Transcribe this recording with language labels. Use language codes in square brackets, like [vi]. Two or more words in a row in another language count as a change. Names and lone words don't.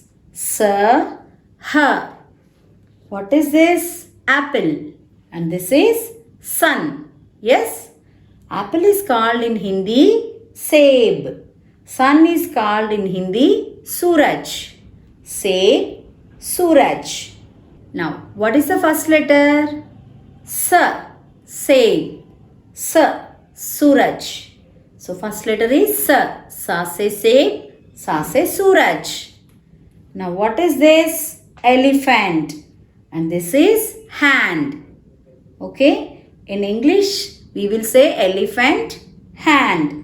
[hi] Sa, Ha. [en] What is this? Apple. And this is sun. Yes? Apple is called in Hindi Seb. Sun is called in Hindi Suraj. [hi] Seb, Suraj. [en] Now, what is the first letter? [hi] Sa, Seb. Sa, Suraj. [en] So, first letter is [hi] Sa. Sa se Seb, Sa se Suraj. [en] Now, what is this? Elephant. And this is hand. Okay? In English, we will say elephant, hand.